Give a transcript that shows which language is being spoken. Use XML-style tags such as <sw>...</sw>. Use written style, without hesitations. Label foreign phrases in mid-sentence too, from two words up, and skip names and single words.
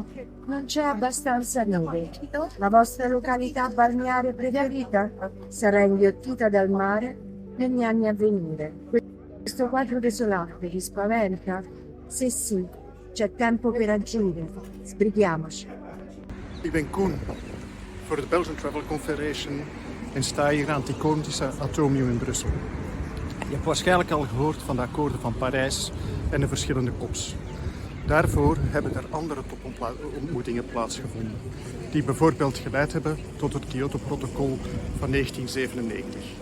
<it>Non c'è abbastanza neve. La vostra località balneare preferita sarà inghiottita dal mare negli anni a venire. Questo quadro desolante vi spaventa? Se sì, c'è tempo per agire. Sbrighiamoci.</it> <nl>Ik ben Koen voor de Belgian Travel Confederation en sta hier aan het iconische Atomium in Brussel. Je hebt waarschijnlijk al gehoord van de akkoorden van Parijs en de verschillende COP's. Daarvoor hebben er andere topontmoetingen plaatsgevonden, die bijvoorbeeld geleid hebben tot het Kyoto-protocol van 1997.</nl>